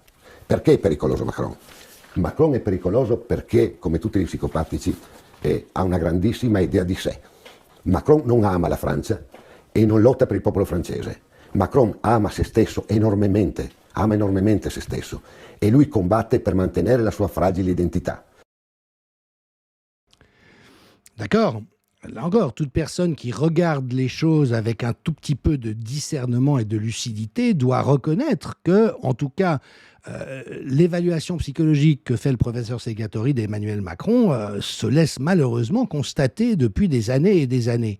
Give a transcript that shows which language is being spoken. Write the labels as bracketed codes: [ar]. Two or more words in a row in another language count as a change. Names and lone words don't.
[it] Perché è pericoloso Macron? Macron è pericoloso perché, come tutti gli psicopatici, ha una grandissima idea di sé. Macron non ama la Francia e non lotta per il popolo francese. Macron ama se stesso enormemente, ama enormemente se stesso, et lui combatte per mantenere la sua fragile identità. [fr] D'accord. Là encore, toute personne qui regarde les choses avec un tout petit peu de discernement et de lucidité doit reconnaître que, en tout cas, l'évaluation psychologique que fait le professeur Segatori d'Emmanuel Macron se laisse malheureusement constater depuis des années et des années.